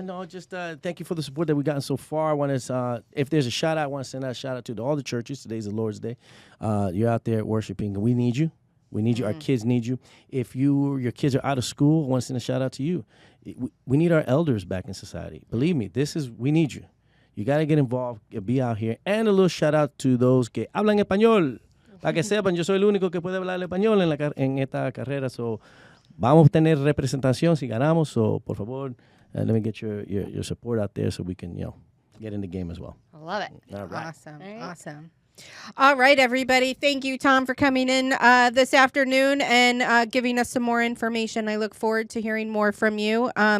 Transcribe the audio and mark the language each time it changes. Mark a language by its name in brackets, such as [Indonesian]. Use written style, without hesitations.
[English] Just thank you for the support that we've gotten so far. I want to, if there's a shout out, I want to send out a shout out to all the churches. Today's the Lord's Day. You're out there worshiping. We need you. We need you. Our kids need you. If your kids are out of school, I want to send a shout out to you. We need our elders back in society. Believe me, we need you. You got to get involved, be out here. And a little shout out to those [Spanish] que hablan español. Para que sepan, yo soy el único que puede hablar español en esta carrera. So, vamos a tener representación si ganamos. [English] So, [Spanish] por favor, [English] let me get your support out there so we can, get in the game as well. I love it. All right. Awesome. Awesome. All right, everybody. Thank you, Tom, for coming in this afternoon and giving us some more information. I look forward to hearing more from you.